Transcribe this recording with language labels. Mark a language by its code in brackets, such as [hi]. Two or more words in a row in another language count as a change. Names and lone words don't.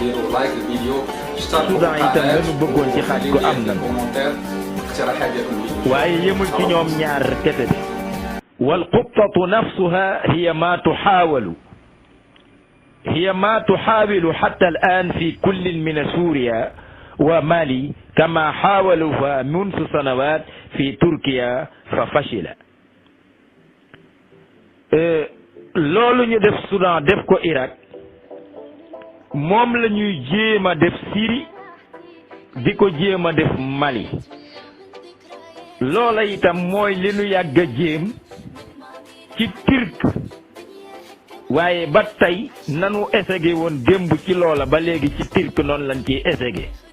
[wo] Soudan itam la ñu bëggoon ci xaaj ko am nan ko waaye yemul ci ñoom ñaar kese bi. [ar] والخطة نفسها هي ما تحاول حتى الآن في كل من سوريا ومالي كما حاولها منذ سنوات في تركيا ففشل. [wo] loolu ñu def Soudan def ko Irak moom la ñuy jéem a def Syrie di ko jéem a def Mali. loola itam mooy li nu yàgg a jéem ci Turc waaye ba tey nanu essayé woon démb ci loola ba léegi ci Turc noonu lañ ciy essayé.